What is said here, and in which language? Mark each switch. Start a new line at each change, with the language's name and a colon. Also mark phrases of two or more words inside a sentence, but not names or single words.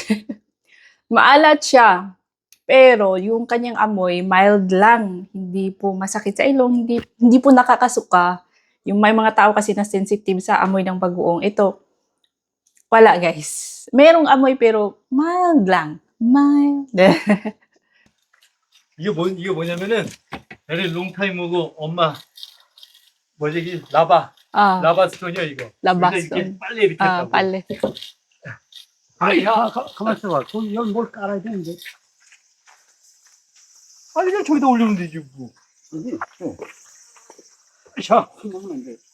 Filipino: Maalat siya. Pero yung kanyang amoy, mild lang. Hindi po masakit sa ilong, hindi po nakakasuka. Yung may mga tao kasi na sensitive sa amoy ng bagoong. Ito, wala, guys. Merong amoy pero mild lang. Mild.
Korean: 이게 뭐냐면은,
English: very long time ago,
Korean: 엄마, 뭐지, 라바. Ah, 라바스톤이야, 이거. 라바스톤. 근데 이렇게 빨리 이렇게 했다고. pale. 야, 가만 있어봐. 여기 뭘 깔아야 되는데. 아니, 그냥 저기다 올리면 되지, 뭐. 여기, 자, 먹으면 안 돼.